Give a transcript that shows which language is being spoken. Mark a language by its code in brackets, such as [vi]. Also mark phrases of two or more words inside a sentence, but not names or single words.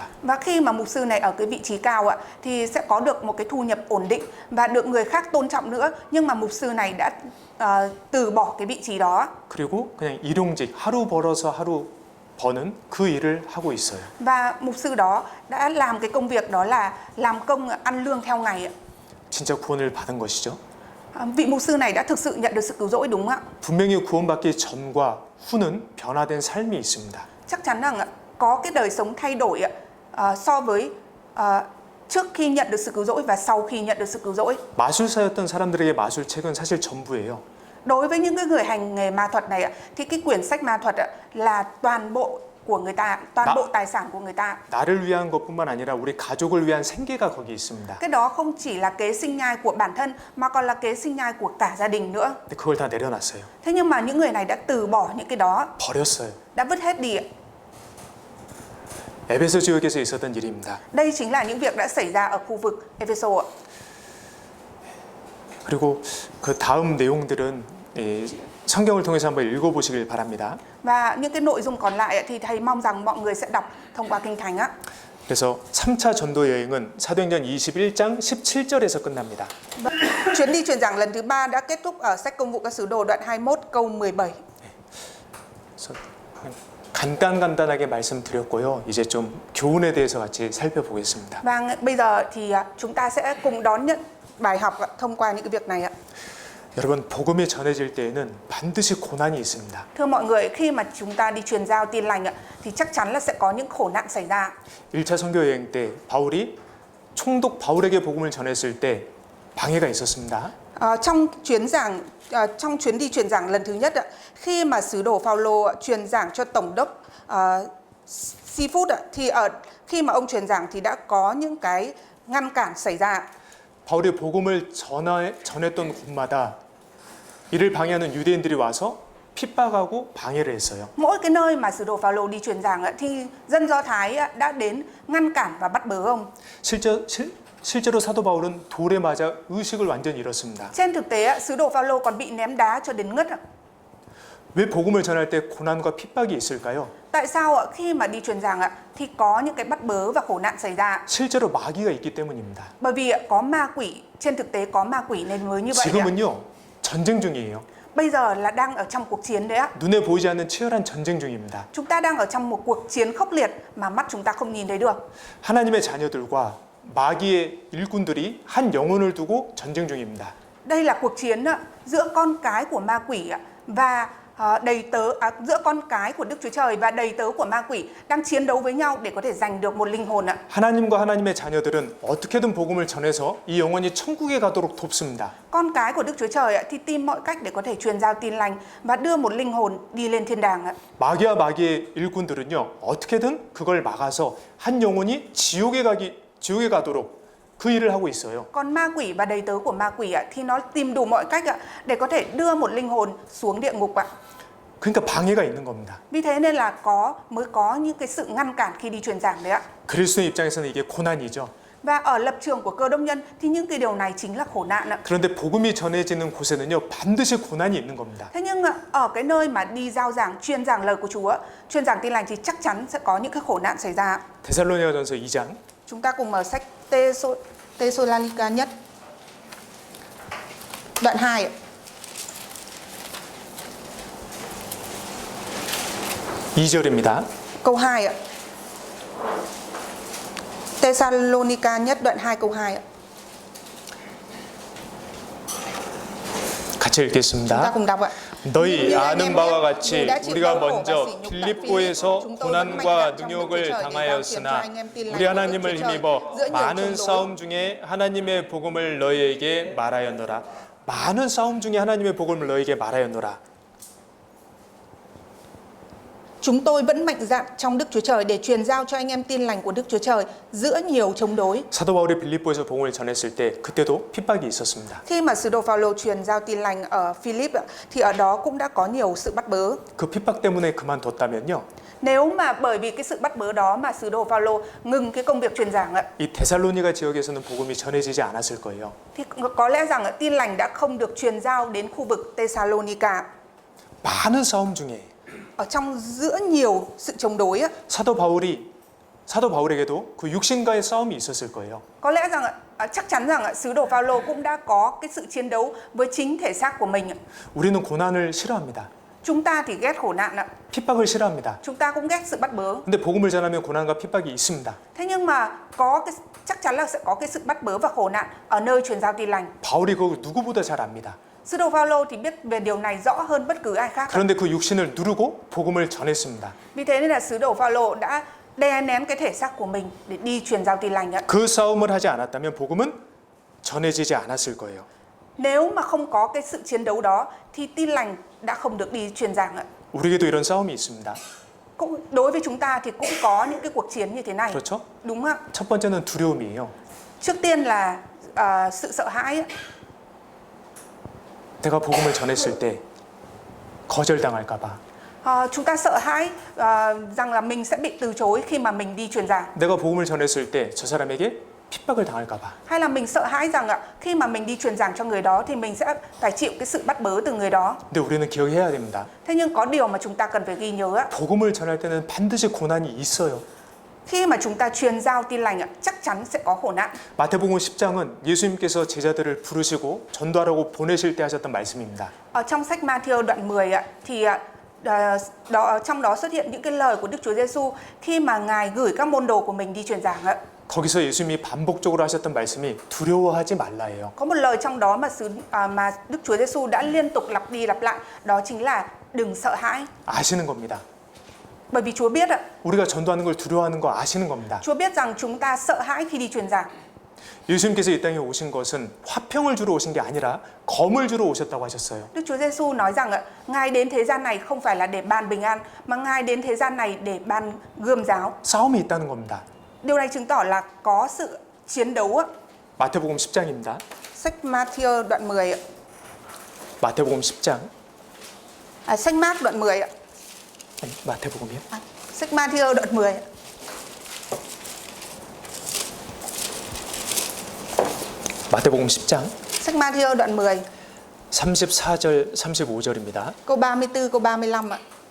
[vi] Và khi mà mục sư này ở cái vị trí cao ạ thì sẽ có được một cái thu nhập ổn định và được người khác tôn trọng nữa, nhưng mà mục sư này đã từ bỏ cái vị trí đó. [ko] 그리고 그냥 일용직 하루 벌어서 하루 버는 그 일을 하고 있어요. [vi] Và mục sư đó đã làm cái công việc đó là làm công ăn lương theo ngày ạ. [ko] 진짜 구원을 받은 것이죠. [vi] Vị mục sư này đã thực sự nhận được sự cứu rỗi đúng ạ. [ko] 분명히 구원받기 전과 후는 변화된 삶이 있습니다. [vi] Chắc chắn rằng có cái đời sống thay đổi so với trước khi nhận được sự cứu rỗi và sau khi nhận được sự cứu rỗi. [ko] 마술사였던 사람들에게 마술책은 사실 전부예요. [vi] Đối với những cái người hành nghề ma thuật này thì cái quyển sách ma thuật là toàn bộ của người ta, toàn bộ tài sản của người ta. [ko] 나를 위한 것뿐만 아니라 우리 가족을 위한 생계가 거기 있습니다. [vi] Cái đó không chỉ là kế sinh nhai của bản thân mà còn là kế sinh nhai của cả gia đình nữa. [ko] 근데 그걸 다 내려놨어요. [vi] Thế nhưng mà những người này đã từ bỏ những cái đó, [ko] 버렸어요. [vi] đã vứt hết đi. [ko] 에베소 지역에서 있었던 일입니다. [vi] Đây chính là những việc đã xảy ra ở khu vực Epheso ạ. [ko] 그리고 그 다음 내용들은 성경을 통해서 한번 읽어보시길 바랍니다. [vi] Và những cái nội dung còn lại thì thầy mong rằng mọi người sẽ đọc thông qua Kinh Thánh á. [ko] 그래서 3차 전도 여행은 사도행전 21장 17절에서 끝납니다. [vi] Chuyến đi truyền giảng lần thứ 3 đã kết thúc ở sách Công vụ các sứ đồ đoạn 21 câu 17. [ko] 그래서 간단하게 말씀드렸고요. 이제 좀 교훈에 대해서 같이 살펴보겠습니다. [vi] Và bây giờ thì chúng ta sẽ cùng đón nhận bài học thông qua những cái việc này ạ. [ko] 여러분, 복음이 전해질 때에는 반드시 고난이 있습니다. [vi] Thưa mọi người, khi mà chúng ta đi truyền giao tin lành thì chắc chắn là sẽ có những khổ nạn xảy ra. [ko] 1차 선교 여행 때 바울이 총독 바울에게 복음을 전했을 때 방해가 있었습니다. [vi] Trong chuyến đi truyền giảng lần thứ nhất khi mà sứ đồ Phaolô truyền giảng cho tổng đốc Siphus thì khi mà ông truyền giảng thì đã có những cái ngăn cản xảy ra. [ko] 바울이 복음을 전했던 곳마다 이를 방해하는 유대인들이 와서 핍박하고 방해를 했어요. [vi] Mỗi cái nơi mà sứ đồ Phaolô đi truyền giảng thì dân Do Thái đã đến ngăn cản và bắt bớ ông. [ko] 실제로 사도 바울은 돌에 맞아 의식을 완전히 잃었습니다. [vi] Trên thực tế sứ đồ Phaolô còn bị ném đá cho đến ngất. [ko] 왜 복음을 전할 때 고난과 핍박이 있을까요? [vi] Tại sao ạ? Khi mà đi truyền giảng ạ thì có những cái bắt bớ và khổ nạn xảy ra. [ko] 실제로 마귀가 있기 때문입니다. [vi] Bởi vì có ma quỷ, trên thực tế có ma quỷ nên mới như vậy ạ. [ko] 지금은요, 전쟁 중이에요. [vi] Bây giờ là đang ở trong cuộc chiến đấy ạ. [ko] 눈에 보이지 않는 치열한 전쟁 중입니다. [vi] Chúng ta đang ở trong một cuộc chiến khốc liệt mà mắt chúng ta không nhìn thấy được. [ko] 하나님의 자녀들과 마귀의 일꾼들이 한 영혼을 두고 전쟁 중입니다. [vi] Đây là cuộc chiến giữa con cái của ma quỷ và giữa con cái của Đức Chúa Trời và đầy tớ của ma quỷ đang chiến đấu với nhau để có thể giành được một linh hồn ạ. [ko] 하나님과 하나님의 자녀들은 어떻게든 복음을 전해서 이 영혼이 천국에 가도록 돕습니다. [vi] Con cái của Đức Chúa Trời thì tìm mọi cách để có thể truyền giao tin lành và đưa một linh hồn đi lên thiên đàng ạ. [ko] 마귀와 마귀의 일꾼들은요, 어떻게든 그걸 막아서 한 영혼이 지옥에 가도록 그 일을 하고 있어요. [vi] Còn ma quỷ và đầy tớ của ma quỷ thì nó tìm đủ mọi cách để có thể đưa một linh hồn xuống địa ngục ạ. [ko] 그러니까 방해가 있는 겁니다. [vi] Vì thế nên là mới có những cái sự ngăn cản khi đi truyền giảng đấy ạ. [ko] 그리스도의 입장에서는 이게 고난이죠. [vi] Và ở lập trường của Cơ Đốc nhân thì những cái điều này chính là khổ nạn ạ. [ko] 그런데 복음이 전해지는 곳에는요, 반드시 고난이 있는 겁니다. [vi] Thế nhưng ở cái nơi mà đi giao giảng, truyền giảng lời của Chúa, truyền giảng tin lành thì chắc chắn sẽ có những cái khổ nạn xảy ra. [ko] 데살로니가전서 2장 [vi] Chúng ta cùng mở sách Tê-sô-la-ni-ca nhất đoạn 2 ạ. [ko] 2절입니다. [vi] Câu 2 ạ. Tê-sa-lô-ni-ca nhất đoạn 2 câu 2 ạ. [ko] 같이 [vi] Chúng ta [ko] 읽겠습니다. [vi] cùng đọc ạ. [ko] 너희 아는 바와 같이 우리가 먼저 빌립보에서 고난과 능욕을 당하였으나 우리 하나님을 힘입어 많은 싸움 중에 하나님의 복음을 너희에게 말하였노라. 많은 싸움 중에 하나님의 복음을 너희에게 말하였노라. [vi] Chúng tôi vẫn mạnh dạn trong Đức Chúa Trời để truyền giao cho anh em tin lành của Đức Chúa Trời giữa nhiều chống đối. [ko] 사도 바울이 빌립보에서 복음을 전했을 때 그때도 핍박이 있었습니다. [vi] Khi mà sứ đồ Phaolô truyền giao tin lành ở Philip thì ở đó cũng đã có nhiều sự bắt bớ. [ko] 그 핍박 때문에 그만뒀다면요, [vi] Nếu mà bởi vì cái sự bắt bớ đó mà sứ đồ Phaolô ngừng cái công việc truyền giảng [ko] 이 데살로니가 지역에서는 복음이 전해지지 않았을 거예요. [vi] thì có lẽ rằng tin lành đã không được truyền giao đến khu vực Thessalonica. [ko] 많은 싸움 중에 [vi] Ở trong giữa nhiều sự chống đối [ko] 사도 바울에게도 그 육신과의 싸움이 있었을 거예요. [vi] có lẽ rằng chắc chắn rằng sứ đồ Phaolô cũng đã có cái sự chiến đấu với chính thể xác của mình. [ko] 우리는 고난을 싫어합니다. [vi] Chúng ta thì ghét khổ nạn [ko] 핍박을 싫어합니다. [vi] chúng ta cũng ghét sự bắt bớ. [ko] 근데 복음을 전하면 고난과 핍박이 있습니다. [vi] Thế nhưng mà chắc chắn là sẽ có cái sự bắt bớ và khổ nạn ở nơi truyền giao tin lành. [ko] 바울이 그걸 누구보다 잘 압니다. [vi] Sứ đồ Phaolô thì biết về điều này rõ hơn bất cứ ai khác. [ko] 그런데 그 육신을 누르고 복음을 전했습니다. [vi] Vì thế nên là sứ đồ Phaolô đã đè nén cái thể xác của mình để đi truyền giao tin lành. [ko] 그 싸움을 하지 않았다면 복음은 전해지지 않았을 거예요. [vi] Nếu mà không có cái sự chiến đấu đó thì tin lành đã không được đi truyền giảng. [ko] 우리에게도 이런 싸움이 있습니다. [vi] Cũng đối với chúng ta thì cũng có những cái cuộc chiến như thế này. [ko] 그렇죠? [vi] Đúng ạ. [ko] 첫 번째는 두려움이에요. [vi] Trước tiên là sự sợ hãi. [ko] 내가 복음을 전했을 때 거절당할까 봐. [vi] Chúng ta sợ hãi rằng là mình sẽ bị từ chối khi mà mình đi truyền giảng. [ko] 내가 복음을 전했을 때 저 사람에게 핍박을 당할까 봐. [vi] Hay là mình sợ hãi rằng khi mà mình đi truyền giảng cho người đó thì mình sẽ phải chịu cái sự bắt bớ từ người đó. [ko] 근데 우리는 기억해야 됩니다. [vi] Thế nhưng có điều mà chúng ta cần phải ghi nhớ [ko] 복음을 전할 때는 반드시 고난이 있어요. [vi] khi mà chúng ta truyền giao tin lành chắc chắn sẽ có khổ nạn. [ko] 마태복음 10장은 예수님께서 제자들을 부르시고 전도하라고 보내실 때 하셨던 말씀입니다. [vi] Ở trong sách Ma-thi-ơ đoạn 10 thì trong đó xuất hiện những cái lời của Đức Chúa Giêsu khi mà Ngài gửi các môn đồ của mình đi truyền giảng. [ko] 거기서 예수님이 반복적으로 하셨던 말씀이 두려워하지 말라예요. [vi] Có một lời trong đó mà Đức Chúa Giêsu đã liên tục lặp đi lặp lại, đó chính là đừng sợ hãi. [ko] 아시는 겁니다. [vi] Bởi vì Chúa biết [ko] 우리가 전도하는 걸 두려워하는 거 아시는 겁니다. [vi] Chúa biết rằng chúng ta sợ hãi khi đi truyền giảng. [ko] 예수님께서 이 땅에 오신 것은 화평을 주러 오신 게 아니라 검을 주러 오셨다고 하셨어요. [vi] Đức Chúa Giêsu nói rằng Ngài đến thế gian này không phải là để ban bình an, mà Ngài đến thế gian này để ban gươm giáo. [ko] 싸움이 있다는 겁니다. [vi] Điều này chứng tỏ là có sự chiến đấu. [ko] 마태복음 10장입니다. [vi] Sách Ma-thi-ơ đoạn 10 [ko] 마태복음 10장. [vi] sách Mác đoạn 10 [ko] 아니, 마태복음이요? [vi] sách Ma-thi-ơ đoạn 10 [ko] 마태복음 10장. [vi] sách Ma-thi-ơ đoạn 10 [ko] 34절, 35절입니다. [vi] Câu 34, câu 35 ạ.